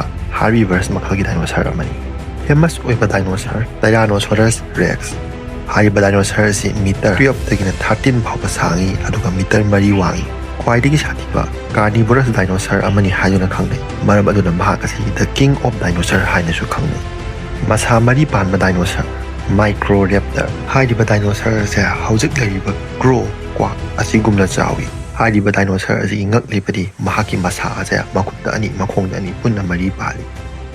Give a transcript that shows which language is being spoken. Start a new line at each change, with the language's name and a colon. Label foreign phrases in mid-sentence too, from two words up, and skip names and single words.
Manipuri: herbivores makhalgi dinosaur amani famous oiba dinosaur Tyrannosaurus rex haiba dinosaur si meter 12 dagina 13 phawba sangi aduga meter 3 wangi khwaidagi sathiba
English: carnivorous dinosaur
Manipuri: amani hayuna khangnai maram aduna mahak asi
English: the king of dinosaur
Manipuri: haina su khangnai masa mari panba dinosaur Microraptor haiba dinosaur se hojik laiba crow kwak asigumna chawi haiba dinosaur asi ngak lipadi mahaki masa asa makutta ani makhongda ani punna mari pali